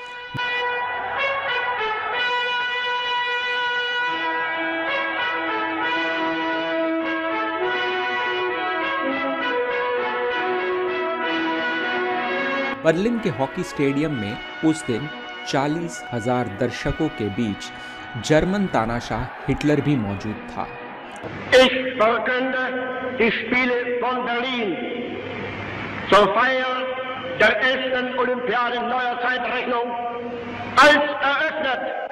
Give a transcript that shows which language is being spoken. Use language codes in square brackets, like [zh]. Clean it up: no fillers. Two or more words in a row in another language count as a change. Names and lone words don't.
[hi] बर्लिन के हॉकी स्टेडियम में उस दिन 40,000 दर्शकों के बीच जर्मन तानाशाह हिटलर भी मौजूद था। [de] Ich verkünde die Spiele von Berlin zur Feier der ersten Olympiade neuer Zeitrechnung als eröffnet.